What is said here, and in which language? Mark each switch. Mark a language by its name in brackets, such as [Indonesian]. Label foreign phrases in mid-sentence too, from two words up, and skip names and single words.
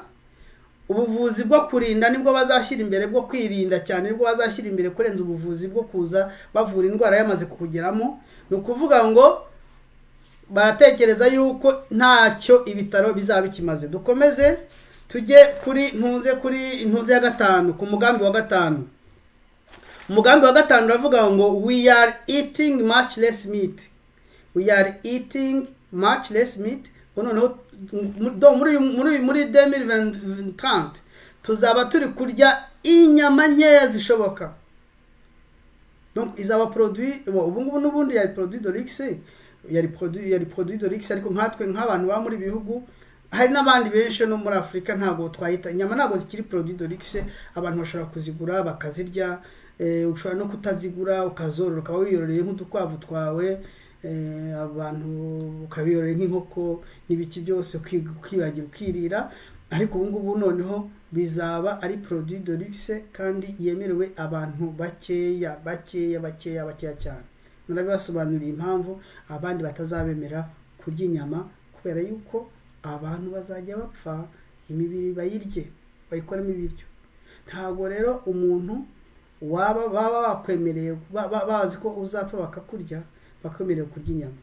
[Kinyarwanda] Ubuvuzi bwo kurinda nibwo bazashyira imbere, bwo kwirinda cyane nibwo bazashyira imbere kurenza ubuvuzi bwo kuza bavura indwara yamaze kukugeramo. Ni ukuvuga ngo baratekereza yuko ntacyo ibitaro bizaba bikimaze. Dukomeze tujye kuri ntuze ya gatanu, ku mugambi wa gatanu. Umugambi wa gatanu uravuga ngo [English] we are eating much less meat. We are eating much less meat. [Kinyarwanda] Noneho muri 2030 tuzaba turi kurya inyama nkeya zishoboka. Donc izaba produit ubu ngubu n'ubundi yari [French] produit de luxe, [Kinyarwanda] yari [French] produit de luxe, [Kinyarwanda] ariko nkatwe nk'abantu ba muri bihugu hari n'abandi benshi no muri Afrika ntago twayita inyama, ntago zikiri [French] produit de luxe. [Kinyarwanda] Abantu bashobora kuzigura bakazirya, ushobora no kutazigura ukazorora, ukaba wiyororeye nk'udukwavu twawe, abantu ukabiyorera nk'inkoko n'ibiki byose ukibagira ukirira. Ariko ubu ngubu noneho bizaba ari [French] produit de luxe [Kinyarwanda] kandi yemerewe abantu bakeya cyane. Narabibasobanuriye impamvu abandi batazabemera kurya inyama, kubera yuko abantu bazajya bapfa imibiri bayirye bayikoramo ibiryo. Ntago rero umuntu baba bakwemereye bazi ko uzapfa bakakurya bakwemerera kurya inyama.